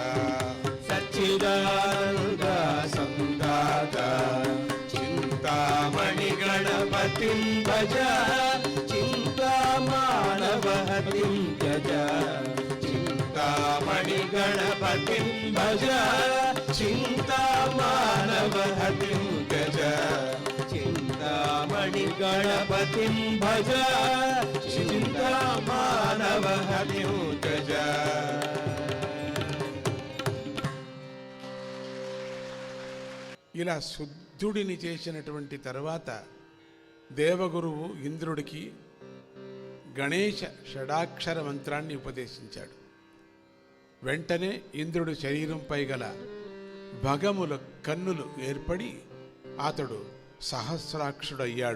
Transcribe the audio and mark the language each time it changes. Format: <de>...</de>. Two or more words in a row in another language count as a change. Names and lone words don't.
<sa>सच्चिदानन्द संदाता चिन्तामणि गणपतिं भज चिन्तामानवहतिं त्यज चिन्तामणि गणपतिं भज चिन्तामानवहतिं त्यज चिन्तामणि गणपतिं भज चिन्तामानवहतिं त्यज</sa> <te>ఇలా శుద్ధుడిని చేసినటువంటి తర్వాత దేవగురువు ఇంద్రుడికి గణేశ షడాక్షర మంత్రాన్ని ఉపదేశించాడు. వెంటనే ఇంద్రుడి శరీరంపై గల భగముల కన్నులు ఏర్పడి అతడు సహస్రాక్షుడయ్యాడు.</te>